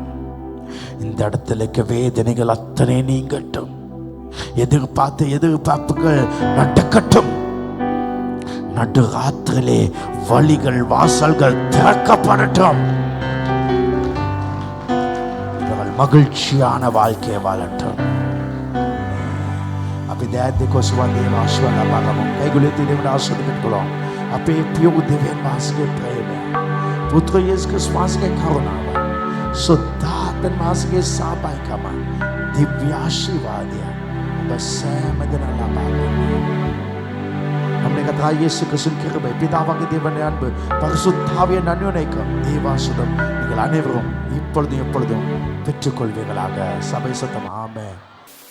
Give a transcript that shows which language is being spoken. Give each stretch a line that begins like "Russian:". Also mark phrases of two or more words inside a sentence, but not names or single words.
Tamil: இந்த இடத்துல இருக்க வேதனைகள் அத்தனை நீங்கட்டும். எதிர்பார்ப்புகள் நடக்கட்டும். நடு ராத்திரிலே வழிகள் வாசல்கள் திறக்கப்படட்டும். இவர்கள் மகிழ்ச்சியான வாழ்க்கையை வாழட்டும்.
Sinhala: අපි දෑත් දෙක ඔසවා දේව ආශිර්වාද ලබා ගමු. කයිගුලේ තියෙන ආශිර්වාද පිටුලෝ. අපේ පියු දෙවියන් වහන්සේගේ ප්‍රේමය, පුත්‍ර යේසුස් ක්‍රිස්තුස් වහන්සේගේ කරුණාව, සුද්ධාත්ම වහන්සේගේ සහභාගීකම, දිව්‍ය ආශිර්වාදය ඔබ සෑම දෙනා ලබා ගන්න.
Tamil: நம்முடைய கர்த்தராகிய இயேசு கிறிஸ்துவின் கிருபை, பிதாவாகிய தேவனுடைய அன்பு, பரிசுத்தாவியின் அன்யோன்யம், தேவாசீர்வாதம் நீங்கள் அனைவரும் இப்பொழுதும் எப்பொழுதும் பெற்றுக்கொள்வீர்களாக. சபை சத்தம் ஆமென்.